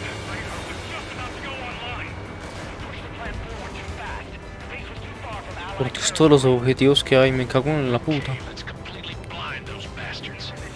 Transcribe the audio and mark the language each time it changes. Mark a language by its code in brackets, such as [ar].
[en] Radar was just about to go online. Push the plan forward too fast. The base was too far from [es] Por [en] Allied [es] Dios, todos los objetivos que hay, me cago en la puta. [en] Let's completely blind those bastards.